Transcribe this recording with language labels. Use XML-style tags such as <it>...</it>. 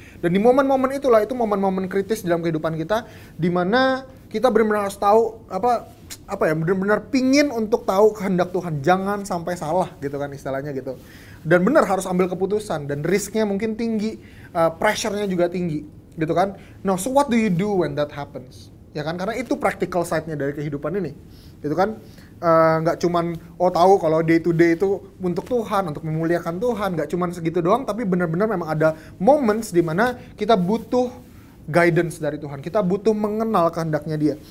<id>Dan di momen-momen itulah, itu momen-momen kritis dalam kehidupan kita, di mana kita benar-benar harus tahu benar-benar pingin untuk tahu kehendak Tuhan, jangan sampai salah gitu kan istilahnya gitu. Dan benar harus ambil keputusan, dan risknya mungkin tinggi, pressure-nya juga tinggi gitu kan.</id> <en>Now, so what do you do when that happens?</en> <id>Ya kan, karena itu practical side-nya dari kehidupan ini gitu kan. Nggak cuman tahu kalau day to day itu untuk Tuhan, untuk memuliakan Tuhan, nggak cuman segitu doang, tapi benar-benar memang ada moments di mana kita butuh guidance dari Tuhan, kita butuh mengenal kehendaknya Dia.</id>